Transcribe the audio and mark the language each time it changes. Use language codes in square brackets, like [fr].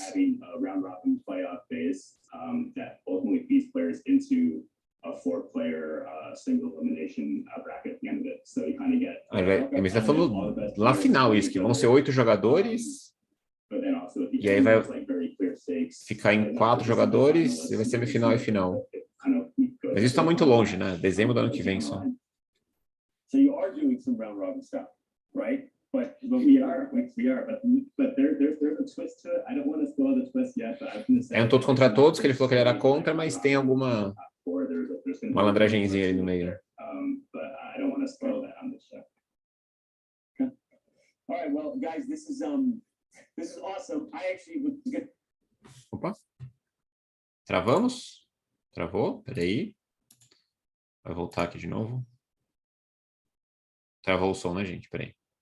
[en] Having a round robin playoff phase that ultimately feeds players into a four-player single elimination bracket at the end of it. So you kind of get. [pt] Mas ele falou lá final isso, que vão ser 8 jogadores. E aí vai ficar em 4 jogadores e vai ser semifinal e final. Mas isso está muito longe, né? Dezembro do ano que vem só. [en] So you are doing some round robin stuff, right? But we are, but there's a twist to it. I don't want to spoil the twist yet, but I'm going to say. [pt] É um todos contra todos, que ele falou que ele era contra, mas tem alguma malandragenzinha aí no meio. [en] But I don't want to spoil that on the show. Okay. All right, well, guys, this is awesome. I actually would get. [pt] Opa. Travamos? Travou? Peraí. Vai voltar aqui de novo. Travou o som, né, gente? Peraí.